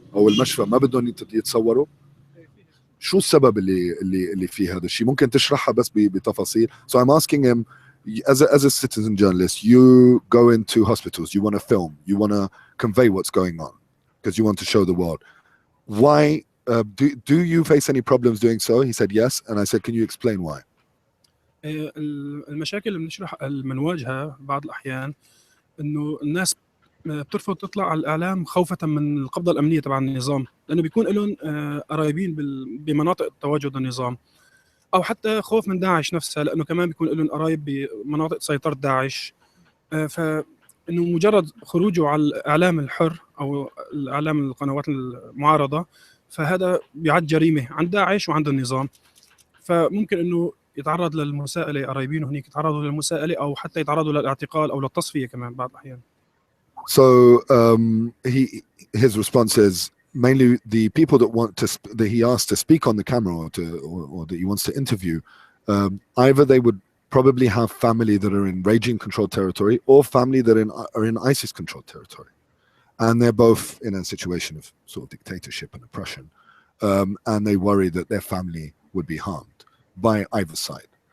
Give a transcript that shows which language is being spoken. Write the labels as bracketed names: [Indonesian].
[Arabic] او المشفى ما بدهم يتصوروا؟ شو السبب اللي فيه هذا الشيء؟ ممكن تشرحها بس بتفاصيل. [English] So I'm asking him, as a citizen journalist, you go into hospitals, you want to film, you want to convey what's going on because you want to show the world. Why do you face any problems doing so? He said yes, and I said, can you explain why? [Arabic] المشاكل اللي بنواجهها بعض الأحيان إنه الناس بترفض تطلع على الإعلام خوفة من القبضة الأمنية تبع النظام، لأنه بيكون لهم قرايبين بمناطق تواجد النظام، أو حتى خوف من داعش نفسها، لأنه كمان بيكون لهم قرايب بمناطق سيطرة داعش. فإنه مجرد خروجه على الإعلام الحر أو الإعلام القنوات المعارضة، فهذا بيعد جريمة عند داعش وعند النظام. فممكن إنه يتعرض للمساءلة، قرايبينه هنيك يتعرضوا للمساءلة أو حتى يتعرضوا للاعتقال أو للتصفية كمان بعض الأحيان. [English] So his response is mainly the people that he asked to speak on the camera or that he wants to interview, either they would probably have family that are in regime controlled territory or family that are in ISIS controlled territory, and they're both in a situation of sort of dictatorship and oppression, and they worry that their family would be harmed by either side.